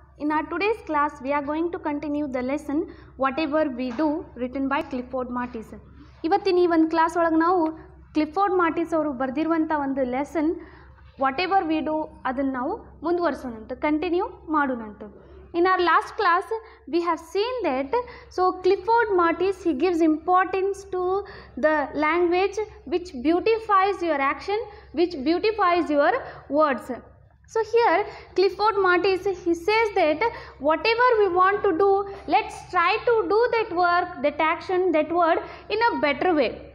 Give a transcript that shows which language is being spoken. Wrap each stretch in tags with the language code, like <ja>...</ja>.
<en>In our today's class, we are going to continue the lesson Whatever We Do written by Clifford Martis.</en> <kn>ಇವತ್ತಿನ ಈ ಒಂದು class ಒಳಗೆ ನಾವು Clifford ಮಾರ್ಟಿಸ್ ಅವರು ಬರೆದಿರುವಂಥ ಒಂದು ಲೆಸನ್ ವಾಟೆವರ್ ವಿ ಡೂ ಅದನ್ನು ನಾವು ಮುಂದುವರಿಸೋಣಂತ continue ಮಾಡೋಣಂತ.</kn> <en>In our last class, we have seen that Clifford Martis, he gives importance to the language which beautifies your action, which beautifies your words. So here Clifford Martis, he says that whatever we want to do, let's try to do that work, that action, that word in a better way.</en>